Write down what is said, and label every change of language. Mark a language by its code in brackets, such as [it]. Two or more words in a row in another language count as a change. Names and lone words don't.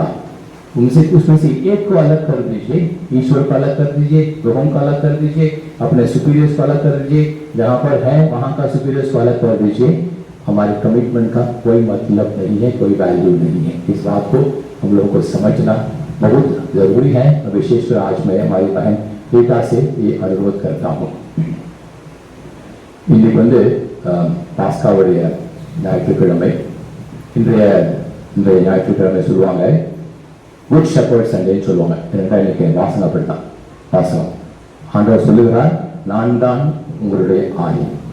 [hi] उसमें से एक को अलग कर दीजिए, ईश्वर को अलग कर दीजिए, लोगों को अलग कर दीजिए, अपने सुपीरियर्स को अलग कर दीजिए, जहाँ पर है वहाँ का सुपीरियर्स को अलग कर दीजिए, हमारे कमिटमेंट का कोई मतलब नहीं है, कोई वैल्यू नहीं है। इस बात को हम लोगों को समझना बहुत जरूरी है। विशेषकर आज मैं हमारी बहन रीता से ये अनुरोध करता हूँ। [ta] இன்னைக்கு வந்து பாஸ்காவுடைய ஞாயிற்றுக்கிழமை, இன்றைய ஞாயிற்றுக்கிழமை சொல்லுவாங்க [en] good shepherd sunday [ta] சொல்லுவாங்க. இன்னைக்கு வாசகம் அப்படித்தான், வாசகம் ஆண்டவர் சொல்லுகிறார், நான் தான் உங்களுடைய ஆயன்.